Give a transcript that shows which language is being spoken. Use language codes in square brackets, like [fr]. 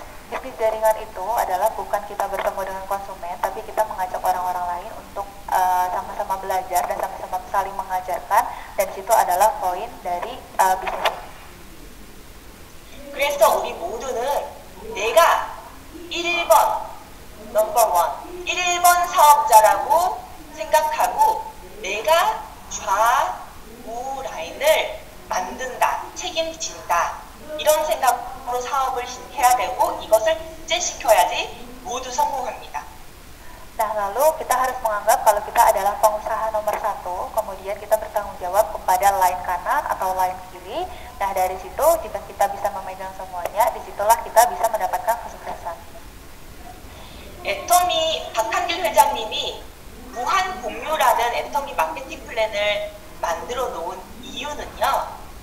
[id] Bisnis jaringan itu adalah bukan kita bertemu dengan konsumen, tapi kita mengajak orang-orang lain untuk sama-sama belajar dan sama-sama saling mengajarkan, dan situ adalah poin dari bisnis ini. [ko] 그래서 우리 모두는 내가 1번, 넘버 1, 1번 사업자라고 생각하고 내가 좌우 라인을 만든다, 책임진다, 이런 생각으로 사업을 해야 되고 이것을 실제시켜야지 모두 성공합니다. [id] Nah, lalu kita harus menganggap kalau kita adalah pengusaha nomor 1, kemudian kita bertanggung jawab kepada line kanan atau line kiri. Nah, dari situ jika kita bisa memegang semuanya, disitulah kita bisa mendapatkan kesuksesan. [ko] 애터미 박한길 회장님이 무한 공유라는 애터미 마케팅 플랜을 만들어 놓은 이유는요.